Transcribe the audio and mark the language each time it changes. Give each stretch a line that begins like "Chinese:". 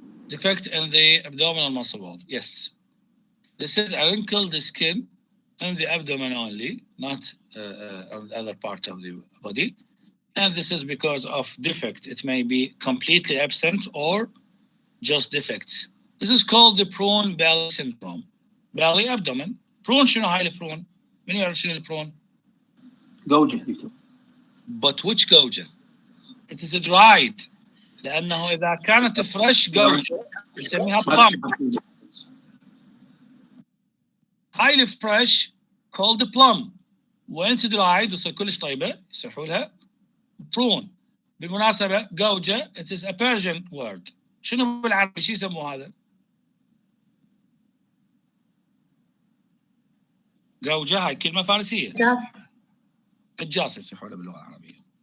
English: Defect in the abdominal muscle wall. Yes. This is a wrinkled skin in the abdomen only, not on the other part of the body. And this is because of defect. It may be completely absent or just defects. This is called the prone belly syndrome. Belly abdomen.
Arabic: Prone شنو هاي البرون؟ من يعرف شنو البرون؟ جوجة دكتور.
English: But which جوجة؟ It is dried.
Arabic: لأنه إذا كانت فريش جوجة نسميها plum. هاي الفريش called plum. وين تدرايد وصير كلش طيبة يصيحوا لها prune. بالمناسبة
English: جوجة it is a Persian word.
Arabic: شنو بالعربي شو يسموه هذا؟ جوجة هاي كلمة فارسية. الجاس يصيحوا لها باللغة العربية.